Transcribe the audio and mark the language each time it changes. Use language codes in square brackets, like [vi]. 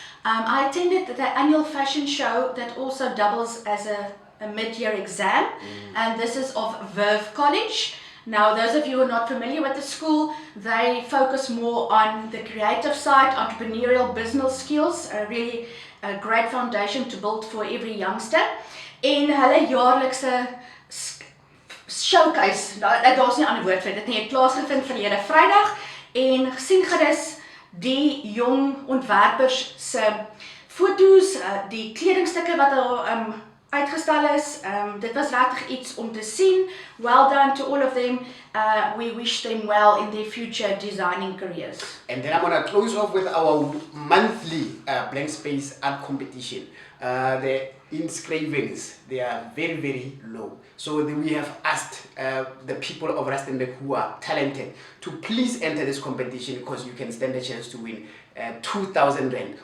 [en] I attended the annual fashion show that also doubles as a mid-year exam, and this is of Verve College. Now, those of you who are not familiar with the school, they focus more on the creative side, entrepreneurial business skills, really a great foundation to build for every youngster. [af] En hulle jaarlikse showcase, daar's nie 'n ander woord vir dit nie, het plaasgevind verlede Vrydag en gesien gerus die jong ontwerpers se foto's, die kledingstukke wat daar uitgestel is. Dit was regtig iets om te sien. [en] Well done to all of them. We wish them well in their future designing careers. And then I'm going to close off with our monthly blank space art competition. The inscriptions, they are very low. So we have asked the people of Rustenburg who are talented to please enter this competition, because you can stand a chance to win 2,000 Rand.